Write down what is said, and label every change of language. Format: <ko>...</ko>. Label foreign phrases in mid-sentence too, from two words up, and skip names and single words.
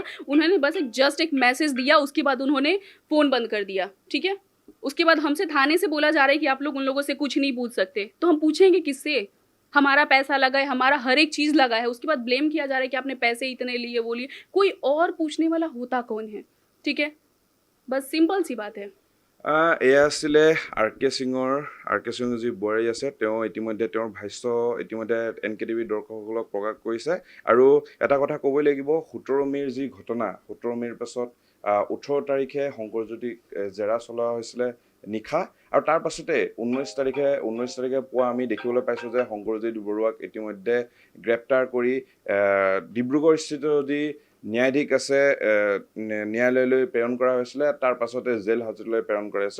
<hi>उन्होंने बस एक मैसेज दिया, उसके बाद उन्होंने फ़ोन बंद कर दिया, ठीक है। उसके बाद हमसे थाने से बोला जा रहा है कि आप लोग उन लोगों से कुछ नहीं पूछ सकते। तो हम पूछेंगे किससे? हमारा पैसा लगा है, हमारा हर एक चीज़ लगा है, उसके बाद ब्लेम किया जा रहा है कि आपने पैसे इतने लिए, वो लिए। कोई और पूछने वाला होता कौन है, ठीक है। बस सिंपल सी बात है।</hi> <as>এয়া আছিলে আৰ কে সিঙৰ যি বোৱাৰী আছে, তেওঁ ইতিমধ্যে তেওঁৰ ভাষ্য ইতিমধ্যে NKTV দৰ্শকসকলক প্ৰকাশ কৰিছে। আৰু এটা কথা ক'বই লাগিব, 17 মে'ৰ যি ঘটনা, 17 মে'ৰ পাছত 18 তাৰিখে শংকৰজ্যোতিক জেৰা চলোৱা হৈছিলে নিশা, আৰু তাৰ পাছতে 19 তাৰিখে পুৱা আমি দেখিবলৈ পাইছোঁ যে শংকৰজ্যোতি বৰুৱাক ইতিমধ্যে গ্ৰেপ্তাৰ কৰি ডিব্ৰুগড়স্থিত যি ন্যায়াধীশ আছে ন্যায়ালয়লৈ প্ৰেৰণ কৰা হৈছিলে, তাৰ পাছতে জেল হাজতলৈ প্ৰেৰণ কৰা হৈছে।</as>